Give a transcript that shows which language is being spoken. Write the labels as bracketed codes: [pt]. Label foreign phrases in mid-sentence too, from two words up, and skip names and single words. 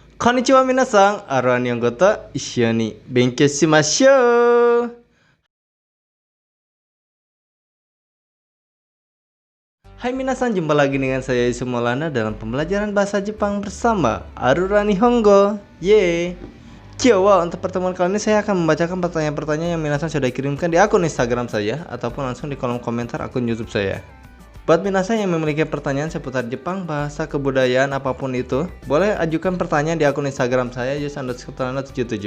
[ja] こんにちは皆さん、アルアン ヨンゴト イシヨニ 勉強しましょう. [id] Hai minasan, jumpa lagi dengan saya Isu Maulana dalam pembelajaran bahasa Jepang bersama Aruan Nihongo. Yeay. Kyowa, untuk pertemuan kali ini saya akan membacakan pertanyaan-pertanyaan yang minasan sudah kirimkan di akun Instagram saya ataupun langsung di kolom komentar akun YouTube saya. Buat minasan yang memiliki pertanyaan seputar Jepang, bahasa, kebudayaan, apapun itu, boleh ajukan pertanyaan di akun Instagram saya yus_77.